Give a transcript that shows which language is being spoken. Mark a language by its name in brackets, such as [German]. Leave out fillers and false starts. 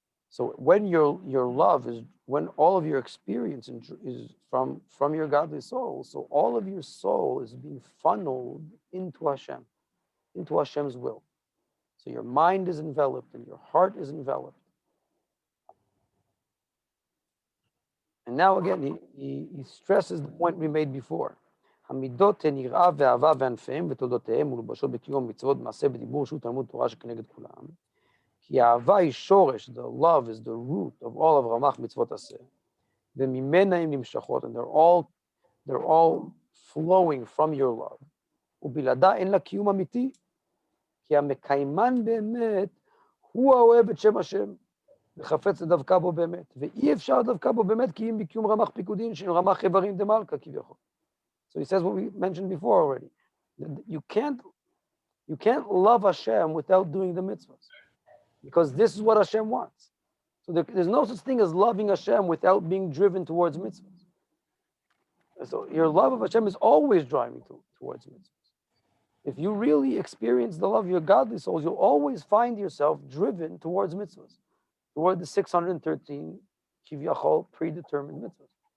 [English] So when your love is, when all of your experience is from your godly soul, so all of your soul is being funneled into Hashem, into Hashem's will. So your mind is enveloped and your heart is enveloped. And now again, he stresses the point we made before. [Hebrew] המידות הן יראה ואהבה וענפיהם ותולדותיהם ולובשות בקיום מצוות מעשה בדיבור שהוא תלמוד תורה שכנגד כולם. כי האהבה היא שורש, [English] the love is the root of all of [Hebrew] רמ"ח מצוות עשה. וממנה הן נמשכות, [English] and they're all flowing from your love. [Hebrew] ובלעדה אין לה קיום אמיתי, כי המקיימן באמת הוא האוהב את שם השם. וחפץ לדווקא בו באמת, ואי אפשר לדווקא בו באמת כי אם בקיום רמ"ח פיקודין של רמ"ח איברים דמלכה כביכול. [English] So he says what we mentioned before already. You can't love Hashem without doing the mitzvahs, because this is what Hashem wants. So there's no such thing as loving Hashem without being driven towards mitzvahs. So your love of Hashem is always driving towards mitzvahs. If you really experience the love of your godly souls, you'll always find yourself driven towards mitzvahs, toward the 613 kiviyachol predetermined mitzvahs.